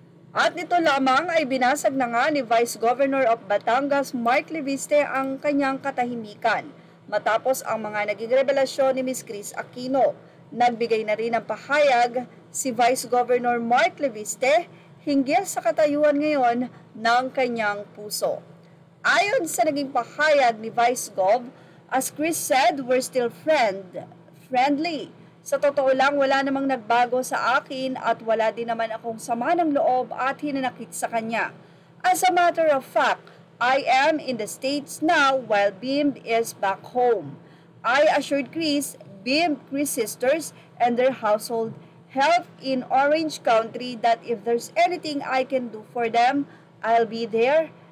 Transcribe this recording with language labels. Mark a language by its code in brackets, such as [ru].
[tl] At nito lamang ay binasag na nga ni Vice Governor of Batangas Mark Leviste ang kanyang katahimikan matapos ang mga naging revelasyon ni Ms. Chris Aquino. Nagbigay na rin ng pahayag si Vice Governor Mark Leviste hinggil sa katayuan ngayon ng kanyang puso. Ayon sa naging pahayag ni Vice Gov, [en] as Chris said, we're still friendly. [tl] Sa totoo lang, wala namang nagbago sa akin at wala din naman akong sama ng loob at hinanakit sa kanya. [en] As a matter of fact, I am in the States now while Bim is back home. I assured Chris, Bim, Chris sisters, and their household help in Orange County that if there's anything I can do for them, I'll be there.